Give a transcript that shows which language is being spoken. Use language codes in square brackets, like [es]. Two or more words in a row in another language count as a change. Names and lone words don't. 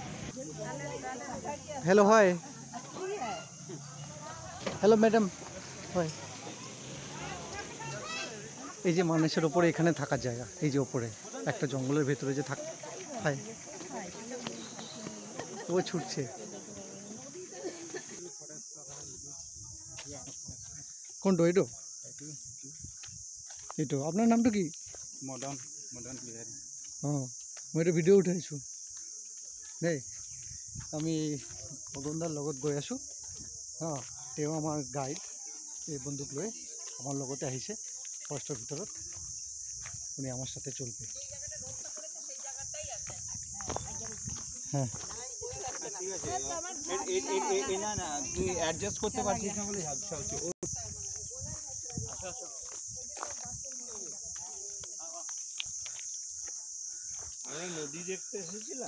[en] hello hi, hello madam hi. [bn] এই যে মানুষের ওপরে এখানে থাকার জায়গা, এই যে ওপরে একটা জঙ্গলের ভেতরে যে থাক। হাই, ও ছুটছে। [as] কোনটো এইটো? এইটো আপোনাৰ নামটো কি? মদন বিহাৰী। অঁ, মই এইটো ভিডিঅ' উঠাইছোঁ দেই। আমি মদনদাৰ লগত গৈ আছোঁ। অঁ, তেওঁ আমাৰ গাইড, এই বন্দুক লৈ আমাৰ লগতে আহিছে ফৰেষ্টৰ ভিতৰত। [bn] উনি আমার সাথে চলবে। হ্যাঁ, না না তুই অ্যাডজাস্ট করতে পারছিস না বলে ঝাপসা হচ্ছে। আমরা নদী দেখতে এসেছিলাম